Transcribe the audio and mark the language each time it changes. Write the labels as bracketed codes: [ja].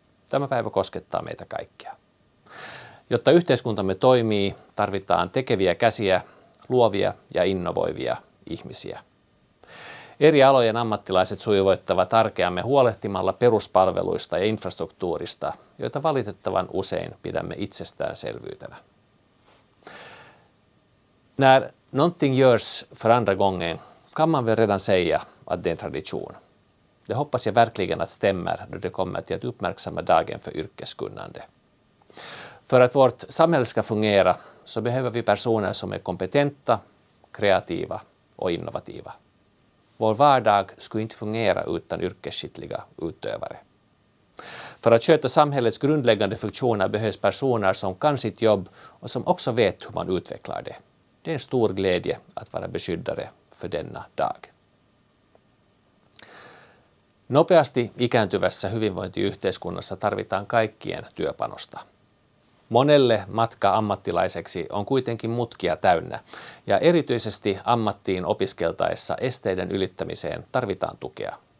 [fi] Tämä päivä koskettaa meitä kaikkia. Jotta yhteiskuntamme toimii, tarvitaan tekeviä käsiä, luovia ja innovoivia ihmisiä. Eri alojen ammattilaiset sujuvoittavat arkeamme huolehtimalla peruspalveluista ja infrastruktuurista, joita valitettavan usein pidämme itsestäänselvyytenä. [sv] När någonting görs för andra gången kan man väl redan säga att det är en tradition. Det hoppas jag verkligen att stämmer då det kommer till att uppmärksamma dagen för yrkeskunnande. För att vårt samhälle ska fungera så behöver vi personer som är kompetenta, kreativa och innovativa. Vår vardag skulle inte fungera utan yrkesskickliga utövare. För att sköta samhällets grundläggande funktioner behövs personer som kan sitt jobb och som också vet hur man utvecklar det. Det är en stor glädje att vara beskyddare för denna dag. [fi] Nopeasti ikääntyvässä hyvinvointiyhteiskunnassa tarvitaan kaikkien työpanosta. Monelle matka ammattilaiseksi on kuitenkin mutkia täynnä, ja erityisesti ammattiin opiskeltaessa esteiden ylittämiseen tarvitaan tukea.